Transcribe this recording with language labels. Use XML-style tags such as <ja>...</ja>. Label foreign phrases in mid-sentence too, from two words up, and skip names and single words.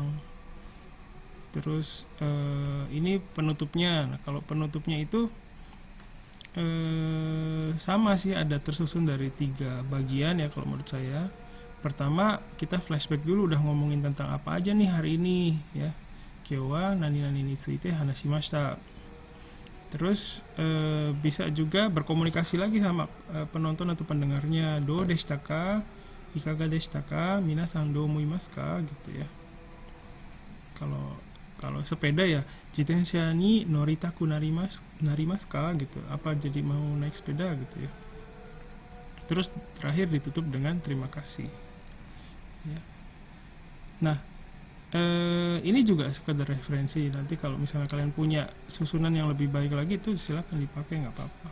<id>Terus ini penutupnya. Nah, kalau penutupnya itu sama sih, ada tersusun dari 3 bagian ya kalau menurut saya. Pertama kita flashback dulu, udah ngomongin tentang apa aja nih hari ini ya.</id> <ja>今日は何々について話しました.</ja> <id>Terus bisa juga berkomunikasi lagi sama penonton atau pendengarnya.</id> <ja>どうでしたか？いかがでしたか？皆さんどう思いますか?</ja> <id>Gitu ya. Kalau sepeda ya,</id> <ja>自転車に乗りたくなりますか?</ja> <id>Gitu. Apa jadi mau naik sepeda gitu ya. Terus terakhir ditutup dengan terima kasih. Ya. Nah, ini juga sekedar referensi. Nanti kalau misalnya kalian punya susunan yang lebih baik lagi, itu silakan dipakai, nggak apa-apa.</id>